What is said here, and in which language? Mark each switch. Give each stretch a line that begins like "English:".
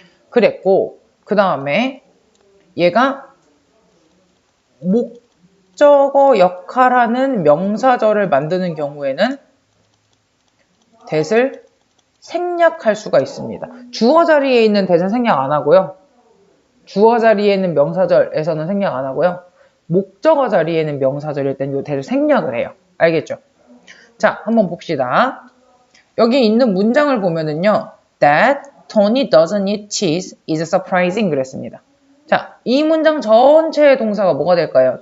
Korean: 그랬고 그 다음에 얘가 목적어 역할하는 명사절을 만드는 경우에는 that을 생략할 수가 있습니다. 주어 자리에 있는 that은 생략 안 하고요. 주어 자리에 있는 명사절에서는 생략 안 하고요. 목적어 자리에 있는 명사절일 땐 요 that을 생략을 해요. 알겠죠? 자, 한번 봅시다. 여기 있는 문장을 보면은요.
English: That Tony doesn't eat cheese is surprising
Korean: 그랬습니다. 자, 이 문장 전체의 동사가 뭐가 될까요?